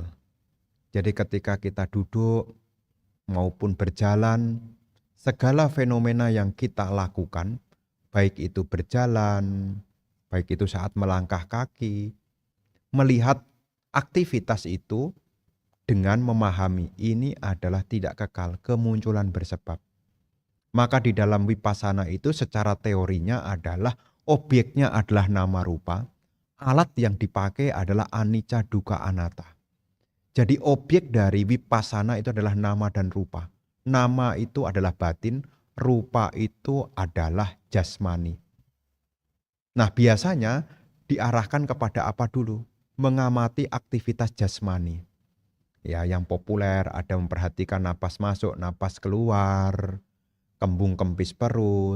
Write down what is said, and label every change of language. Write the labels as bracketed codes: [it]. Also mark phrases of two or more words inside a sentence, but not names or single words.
[id] Jadi ketika kita duduk maupun berjalan, segala fenomena yang kita lakukan, baik itu berjalan, baik itu saat melangkah kaki, melihat aktivitas itu dengan memahami ini adalah tidak kekal, kemunculan bersebab. Maka di dalam vipassana itu secara teorinya adalah objeknya adalah [pi] nama rupa, [id] alat yang dipakai adalah [pi] anicca dukkha anatta. [id] Jadi objek dari vipassana itu adalah nama dan rupa. Nama itu adalah batin, rupa itu adalah jasmani. Nah, biasanya diarahkan kepada apa dulu? Mengamati aktivitas jasmani. Ya, yang populer ada memperhatikan napas masuk, napas keluar, kembung kempis perut.